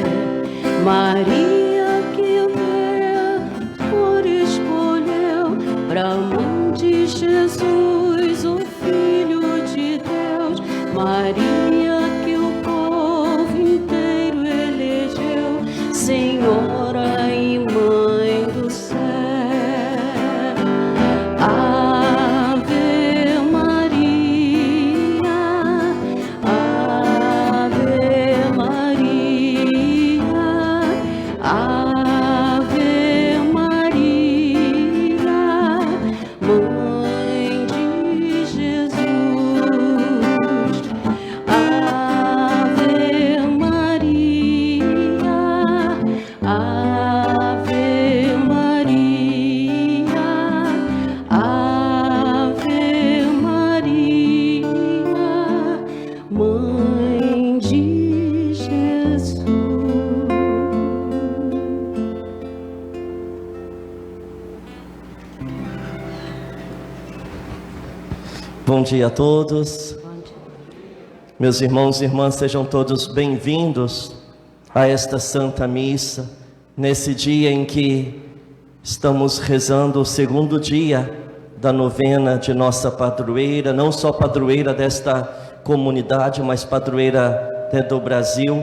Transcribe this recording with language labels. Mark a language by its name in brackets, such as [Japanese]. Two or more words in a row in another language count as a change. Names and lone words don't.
[Portuguese] Maria que o Deus escolheu pra mãe de Jesus, o Filho de Deus. Maria que o povo inteiro elegeu, Senhora e Mãe do céu. [Latin] Ave Maria, Ave Maria, Ave Maria, [Portuguese] Mãe de Jesus. [Latin] Ave Maria, Ave Maria, Ave Maria, [Portuguese] Mãe de Jesus. Bom dia a todos. Meus irmãos e irmãs, sejam todos bem-vindos a esta Santa Missa, nesse dia em que estamos rezando o 2º dia da novena de nossa padroeira, não só padroeira desta comunidade, mas padroeira até do Brasil.